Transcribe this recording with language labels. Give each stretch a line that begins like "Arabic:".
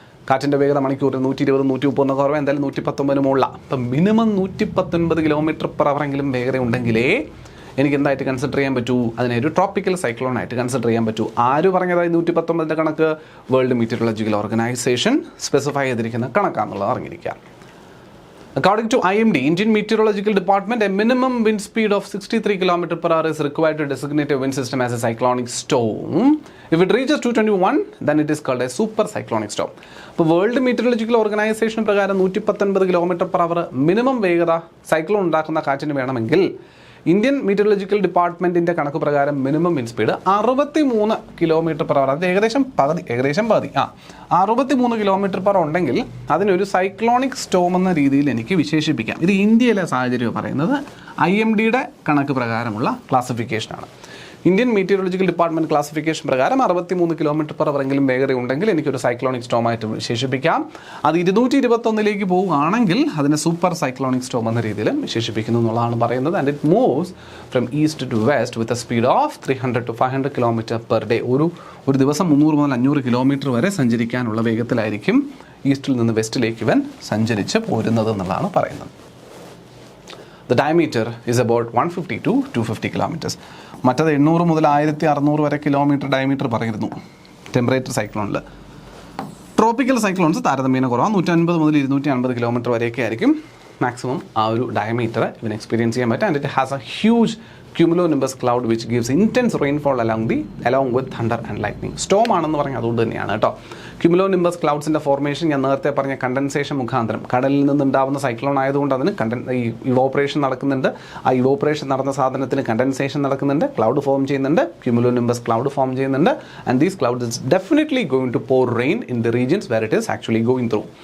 Malayalam: കാറ്റിൻ്റെ വേഗത മണിക്കൂറിൽ 120 130 കുറവ്, എന്തായാലും 119 മുകളിലാണ്. അപ്പം മിനിമം 119 km/h എങ്കിലും വേഗത ഉണ്ടെങ്കിലേ എനിക്ക് എന്തായിട്ട് കൺസിഡർ ചെയ്യാൻ പറ്റൂ, അതിനെ ഒരു ട്രോപ്പിക്കൽ സൈക്ലോൺ ആയിട്ട് കൺസിഡർ ചെയ്യാൻ പറ്റൂ. ആര് പറഞ്ഞതായി 119 കണക്ക്? വേൾഡ് മീറ്റിയോറോളജിക്കൽ ഓർഗനൈസേഷൻ സ്പെസിഫൈ ചെയ്തിരിക്കുന്ന കണക്കാണെന്നുള്ളത് അറിഞ്ഞിരിക്കുക.
English: According to IMD, Indian Meteorological Department, a minimum wind speed of 63 km/h is required to designate a wind system as a cyclonic storm. If it reaches 221, then it is called a super cyclonic storm.
Malayalam: അപ്പോൾ world meteorological organisation പ്രകാരം 119 km/h minimum വേഗത cyclone ഉണ്ടാക്കുന്ന കാറ്റിന് വേണമെങ്കിൽ Indian meteorological ഡിപ്പാർട്ട്മെൻറ്റിൻ്റെ കണക്ക് പ്രകാരം minimum wind speed 63 km/h. അത് ഏകദേശം പകുതി 63 km/h ഉണ്ടെങ്കിൽ അതിനൊരു സൈക്ലോണിക് സ്റ്റോം എന്ന രീതിയിൽ എനിക്ക് വിശേഷിപ്പിക്കാം. ഇത് ഇന്ത്യയിലെ സാഹചര്യം പറയുന്നത് IMDയുടെ കണക്ക് പ്രകാരമുള്ള ക്ലാസിഫിക്കേഷനാണ്. ഇന്ത്യൻ മീറ്റിയോളജിക്കൽ ഡിപ്പാർട്ട്മെന്റ് ക്ലാസിഫിക്കേഷൻ പ്രകാരം 63 km/h എങ്കിലും വേഗത ഉണ്ടെങ്കിൽ എനിക്കൊരു സൈക്ലോണിക് സ്റ്റോമായിട്ട് വിശേഷിപ്പിക്കാം. അത് 221 പോവുകയാണെങ്കിൽ അതിനെ സൂപ്പർ സൈക്ലോണിക് സ്റ്റോം എന്ന രീതിയിൽ വിശേഷിപ്പിക്കുന്നു എന്നുള്ളതാണ് പറയുന്നത്.
English: And it moves from east to west with a speed of 300 to 500 km/day.
Malayalam: ഒരു ദിവസം 300 മുതൽ 500 km വരെ സഞ്ചരിക്കാനുള്ള വേഗത്തിലായിരിക്കും ഈസ്റ്റിൽ നിന്ന് വെസ്റ്റിലേക്ക് ഇവൻ സഞ്ചരിച്ച് പോരുന്നത് എന്നുള്ളതാണ് പറയുന്നത്.
English: The diameter is about 150 to 250 kilometers.
Malayalam: മറ്റത് 800 മുതൽ 1600 വരെ കിലോമീറ്റർ ഡയമീറ്റർ പറയുന്നു ടെമ്പറേച്ചർ സൈക്ലോണിൽ. ട്രോപ്പിക്കൽ സൈക്ലോൺസ് താരതമ്യേന കുറവാണ്. 150 മുതൽ 250 കിലോമീറ്റർ വരെയൊക്കെ ആയിരിക്കും മാക്സിമം ആ ഒരു ഡയമീറ്റർ ഇവന് എക്സ്പീരിയൻസ് ചെയ്യാൻ പറ്റും.
English: And it has a huge cumulonimbus cloud which gives intense rainfall along with thunder and lightning.
Malayalam: Storm ആണെന്ന് പറഞ്ഞാൽ അതുകൊണ്ട് തന്നെയാണ് കേട്ടോ. ക്യുമുലോനിംബസ് ക്ലൗഡ്സിൻ്റെ ഫോർമേഷൻ ഞാൻ നേരത്തെ പറഞ്ഞ കണ്ടൻസേഷൻ മുഖാന്തരം കടലിൽ നിന്നുണ്ടാവുന്ന സൈക്ലോൺ ആയതുകൊണ്ട് അതിന് ഈ ഇവോപ്പറേഷൻ നടക്കുന്നുണ്ട്. ആ ഇവോപ്പറേഷൻ നടന്ന സാധനത്തിന് കണ്ടൻസേഷൻ നടക്കുന്നുണ്ട്, ക്ലൗഡ് ഫോം ചെയ്യുന്നുണ്ട്, ക്യുമുലോനിംബസ് ക്ലൗഡ് ഫോം ചെയ്യുന്നുണ്ട്.
English: And these cloud is definitely going to pour rain in the regions where it is actually going through.